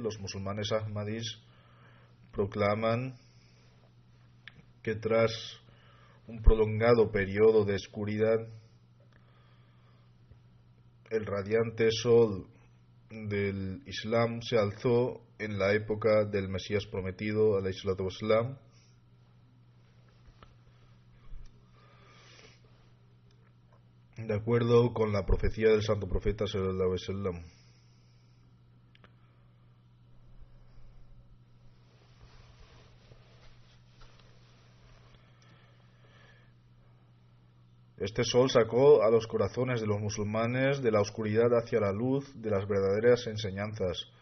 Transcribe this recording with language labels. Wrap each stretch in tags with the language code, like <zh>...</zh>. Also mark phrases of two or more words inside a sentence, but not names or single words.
<es>Los musulmanes ahmadís proclaman que tras un prolongado periodo de oscuridad, el radiante sol del Islam se alzó en la época del Mesías prometido,</es> <ar>عليه الصلاة والسلام,</ar> <es>de acuerdo con la profecía del santo profeta</es> <ar>صلى الله عليه وسلم.</ar> <es>Este sol sacó a los corazones de los musulmanes de la oscuridad hacia la luz de las verdaderas enseñanzas.</es>